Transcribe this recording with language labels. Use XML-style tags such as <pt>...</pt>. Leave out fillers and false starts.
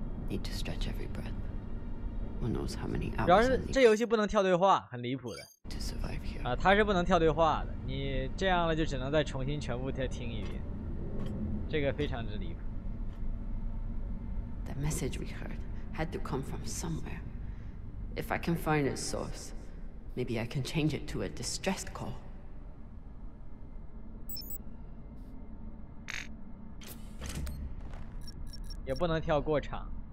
<en>Need to stretch every breath. Who knows how many hours?</en> <zh>主要是这游戏不能跳对话，很离谱的。</zh> <en>To survive here.</en> <zh>啊，它是不能跳对话的，你这样了就只能再重新全部再听一遍，这个非常之离谱。</zh> <en>That message we heard had to come from somewhere. If I can find its source, maybe I can change it to a distressed call.</en> <zh>也不能跳过场。</zh>